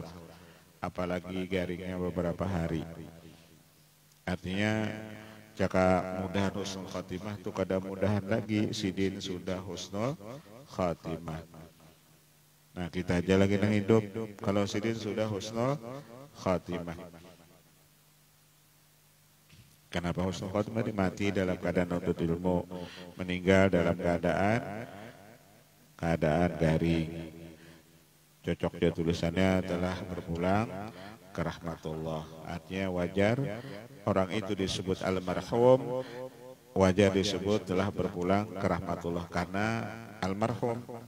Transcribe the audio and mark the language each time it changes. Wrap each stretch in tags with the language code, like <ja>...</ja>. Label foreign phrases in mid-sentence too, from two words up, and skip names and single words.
<bjn>Apalagi garingnya beberapa hari. Artinya jika mudah</bjn> <ar>حسن الخاتمة</ar> <bjn>itu kada mudahan lagi, Sidin sudah</bjn> <ar>حسن الخاتمة.</ar> <bjn>Nah kita aja lagi nang hidup kalau Sidin sudah</bjn> <ar>حسن الخاتمة.</ar> <id>Kenapa</id> <ar>حسن الخاتمة?</ar> <id>Mati dalam keadaan nuntut ilmu, meninggal dalam keadaan garing. Cocok dia tulisannya telah berpulang ke rahmatullah. Artinya wajar orang itu disebut almarhum, wajar disebut telah berpulang ke rahmatullah karena almarhum.</id>